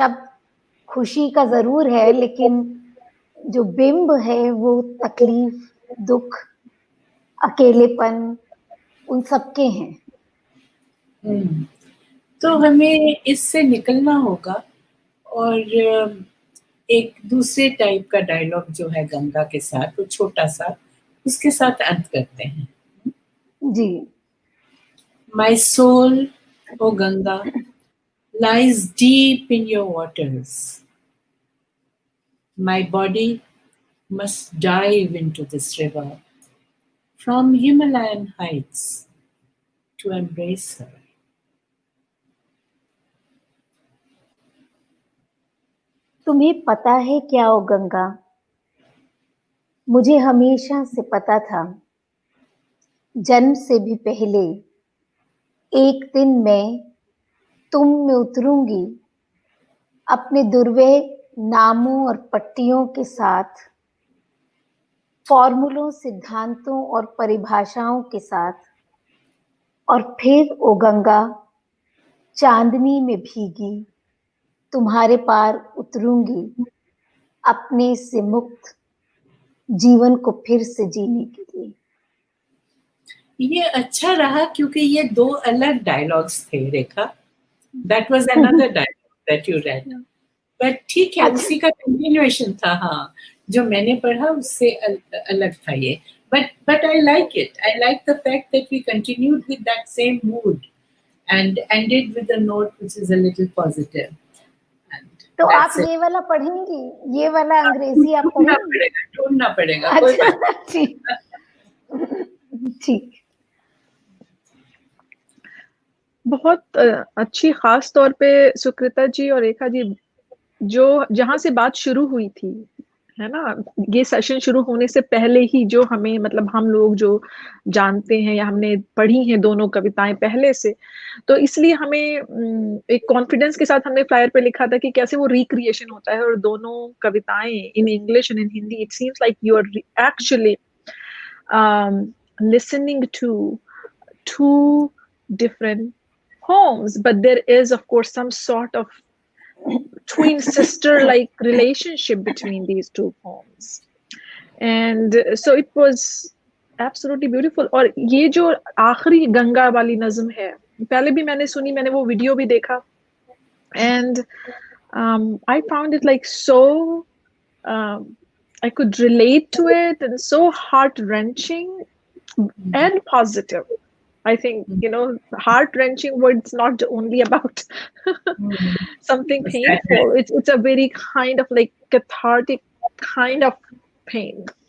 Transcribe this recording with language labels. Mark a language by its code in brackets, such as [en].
[hi] शब्द खुशी का जरूर है, लेकिन जो बिंब है वो तकलीफ, दुख, अकेलेपन उन सबके हैं। तो हमें इससे निकलना होगा और एक दूसरे टाइप का डायलॉग जो है गंगा के साथ, वो छोटा सा, उसके साथ अंत करते हैं। जी। [en] My soul, O Ganga, lies deep in your waters. My body must dive into this river from Himalayan heights to embrace her. [hi] तुम्हें पता है क्या ओ गंगा, मुझे हमेशा से पता था, जन्म से भी पहले, एक दिन मैं तुम में उतरूंगी अपने दुर्वह नामों और पट्टियों के साथ, फॉर्मूलों, सिद्धांतों और परिभाषाओं के साथ, और फिर ओ गंगा चांदनी में भीगी तुम्हारे पार उतरूंगी अपने से मुक्त जीवन को फिर से जीने के लिए। ये अच्छा रहा क्योंकि ये दो अलग डायलॉग्स थे रेखा. [en] That was another dialogue that you read. [hi] But ठीक है, उसी का कंटिन्यूएशन था. हाँ, जो मैंने पढ़ा उससे अलग था ये. [en] But I like it. I like the fact that we continued with that same mood and ended with a note which is a little positive. And [hi] तो आप [en] that's it. [hi] ये वाला पढ़ेंगी, ये वाला अंग्रेजी आप पढ़ेंगी? ढूंढना पड़ेगा. कोई बात नहीं. ठीक ठीक. बहुत अच्छी, खास तौर पे सुकृता जी और रेखा जी, जो जहां से बात शुरू हुई थी, है ना, ये सेशन शुरू होने से पहले ही जो हमें, मतलब हम लोग जो जानते हैं या हमने पढ़ी हैं दोनों कविताएं पहले से, तो इसलिए हमें एक कॉन्फिडेंस के साथ हमने फ्लायर पे लिखा था कि कैसे वो रिक्रिएशन होता है. और दोनों कविताएं [en] In English and in Hindi, it seems like you are actually listening to two different poems, but there is of course some sort of twin sister like relationship between these two poems, and so it was absolutely beautiful. [hi] और ये जो आखिरी गंगा वाली नज्म है, पहले भी मैंने सुनी, मैंने वो वीडियो भी देखा, [en] and I found it like so I could relate to it, and so heart-wrenching and positive. I think, you know, heart-wrenching words not only about something painful. It's a very kind of like cathartic kind of pain.